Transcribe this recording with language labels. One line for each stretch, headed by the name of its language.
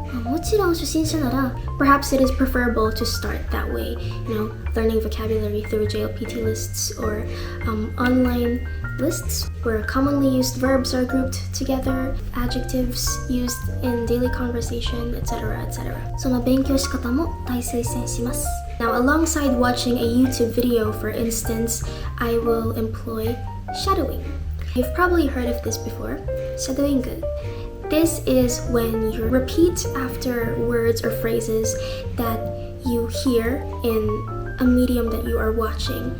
Japanese: もちろん初心者なら
English: perhaps it is preferable to start that way, learning vocabulary through JLPT lists or online lists where commonly used verbs are grouped together, adjectives used in daily conversation, etc., etc.
Japanese: その勉強仕方も大推薦します。
English: Now, alongside watching a YouTube video, for instance, I will employ shadowing. You've probably heard of this before. Shadowing. This is when you repeat after words or phrases that you hear in a medium that you are watching.